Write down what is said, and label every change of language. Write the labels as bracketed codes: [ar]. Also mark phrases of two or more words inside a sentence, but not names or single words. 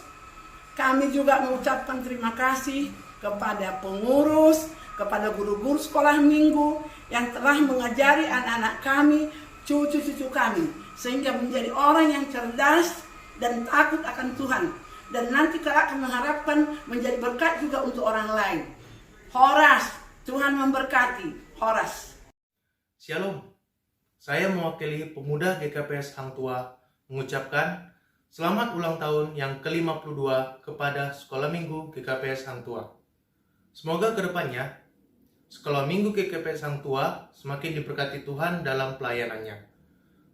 [id] Kami juga mengucapkan terima kasih kepada pengurus, kepada guru-guru sekolah minggu yang telah mengajari anak-anak kami, cucu-cucu kami, sehingga menjadi orang yang cerdas dan takut akan Tuhan. Dan nanti kelak akan mengharapkan menjadi berkat juga untuk orang lain. Horas, Tuhan memberkati. Horas. Shalom, saya mewakili pemuda GKPS Hang Tua mengucapkan selamat ulang tahun yang ke-52 kepada Sekolah Minggu GKPS Hang Tua. Semoga kedepannya Sekolah Minggu GKPS Hang Tua semakin diberkati Tuhan dalam pelayanannya.